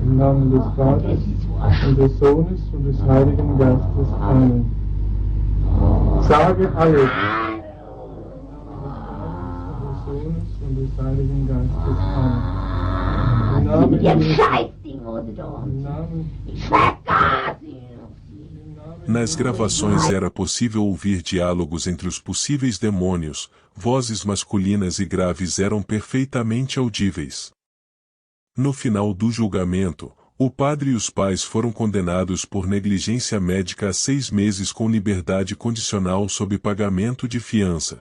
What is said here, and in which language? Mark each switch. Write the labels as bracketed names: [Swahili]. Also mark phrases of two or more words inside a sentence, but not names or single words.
[German] Im Namen des Vaters und des Sohnes und des Heiligen Geistes. Amen. Sage alles. Im Namen des Vaters und des Sohnes und des Heiligen Geistes. Amen. Im Namen Jetzt Scheißding, oder da? Im Namen Ich vergaß ihn. [Portuguese] Nas gravações era possível ouvir diálogos entre os possíveis demônios, vozes masculinas e graves eram perfeitamente audíveis. No final do julgamento, o padre e os pais foram condenados por negligência médica a 6 meses com liberdade condicional sob pagamento de fiança.